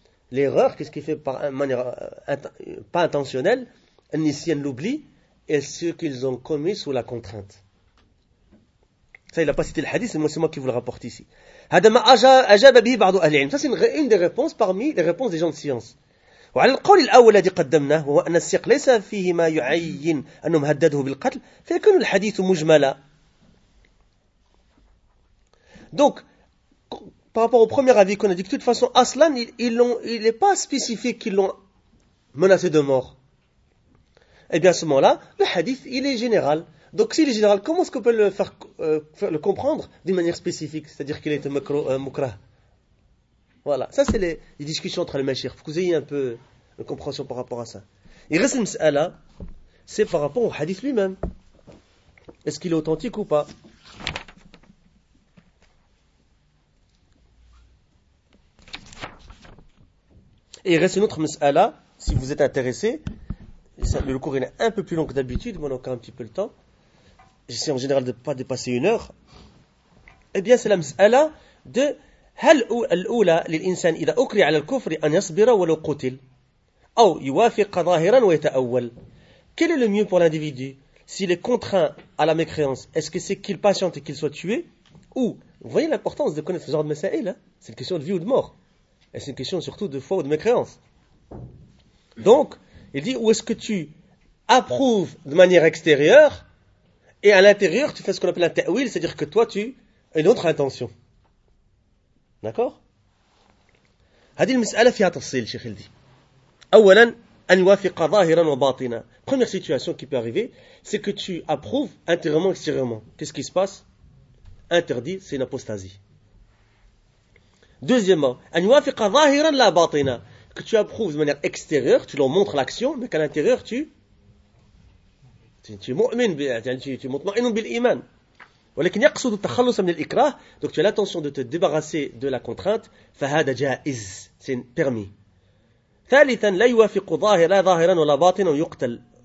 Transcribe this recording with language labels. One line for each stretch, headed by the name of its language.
French: L'erreur, qu'est-ce qu'il fait par une manière pas intentionnelle, le nisyan l'oubli, et ce qu'ils ont commis sous la contrainte. Ça, il n'a pas cité le hadith, c'est moi qui vous le rapporte ici. Ça, c'est une des réponses parmi les réponses des gens de science.
Arabic: وعلى القول الأول الذي قدمناه هو أن السياق ليس فيه ما يعين أنه مهدده بالقتل فيكون الحديث مجملا.
French: Donc par rapport au premier avis qu'on a dit que de toute façon Aslan il n'est pas spécifique qu'ils l'ont menacé de mort, et bien à ce moment là le hadith il est général. Donc s'il est général, comment est-ce qu'on peut le comprendre d'une manière spécifique, c'est-à-dire qu'il est mukrah? Voilà, ça c'est les discussions entre les mashir. Il faut que vous ayez un peu une compréhension par rapport à ça. Il reste une mis'ala, c'est par rapport au hadith lui-même. Est-ce qu'il est authentique ou pas? Et il reste une autre mis'ala, si vous êtes intéressé. Le cours est un peu plus long que d'habitude, mais on a encore un petit peu le temps. J'essaie en général de ne pas dépasser une heure. Eh bien, c'est la mis'ala de...
Arabic: هل الأولى للإنسان إذا أكره على الكفر أن يصبر ولو قتل أو يوافق ظاهرا ويتأول؟
French: Quel est le mieux pour l'individu s'il est contraint à la mécréance? Est-ce que c'est qu'il patiente et qu'il soit tué? Ou, vous voyez l'importance de connaître ce genre de mesaïl, hein? C'est une question de vie ou de mort. Et c'est une question surtout de foi ou de mécréance. Donc, il dit, ou est-ce que tu approuves de manière extérieure et à l'intérieur tu fais ce qu'on appelle un ta'wil, c'est-à-dire que toi tu as une autre intention. D'accord.
Arabic: هذه المسألة فيها تفصيل شيخ الدين. أولا أن يوافق ظاهرا وباطنا.
French: Première situation qui peut arriver, c'est que tu approuves intérieurement et extérieurement. Qu'est-ce qui se passe? Interdit, c'est une apostasie. Deuxièmement,
Arabic: أن يوافق ظاهرا لا باطنا.
French: Que tu approuves de manière extérieure, tu leur montres l'action, mais qu'à l'intérieur tu es mu'min, tu montres mu'min bil iman.
Arabic: ولكن يقصد التخلص من الإكراه.
French: Donc tu as l'intention de te débarrasser de la contrainte.
Arabic: فهذا جائز.
French: C'est permis.
Arabic: ثالثا لا يوافق ظاهرا ولا باطنا ويقتل.